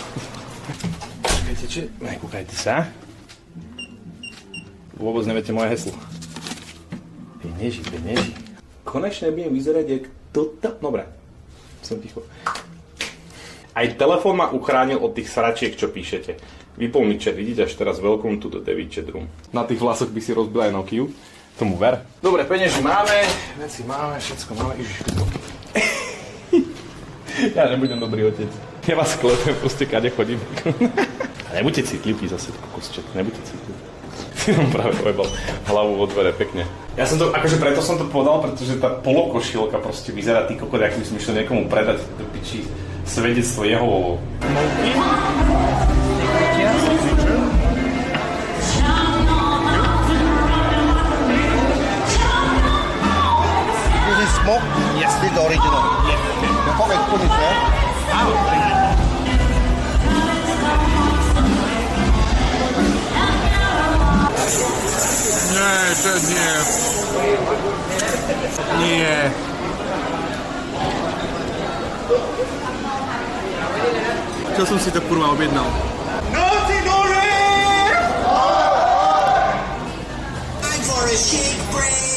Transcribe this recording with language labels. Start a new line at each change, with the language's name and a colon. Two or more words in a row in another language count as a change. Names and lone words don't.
Slovak: Viete čo? Kúkajte sa. Vôbec neviete moje heslo. Penieži. Konečne budem vyzerať jak toto... Dobre, som ticho. Aj telefón ma uchránil od tých sračiek, čo píšete. Vypol mi chat, vidíte až teraz
English: welcome to the David chat room.
Slovak: Na tých vlasoch by si rozbil aj Nokiu. Tomu ver. Dobre, penieži máme, veci máme, všetko máme. Ježiš, ja nebudem dobrý otec. Ja vás klepem, proste kade chodím. A nebuďte citlivý zase, kokos chat, nebuďte citlivý. Si nám práve ojebal hlavu vo dvere, pekne. Ja som to, akože preto som to povedal, pretože tá polokošielka proste vyzerá ty kokot, ak by som išiel niekomu predať do piči svedectvo Jehovovo.
English: Smoke? Yes, this is the original. Yeah. The fork and spoon is there.
Slovak: Nie. Čo som si to kurva objednal?
English: Naughty Nori! Time for a shake break!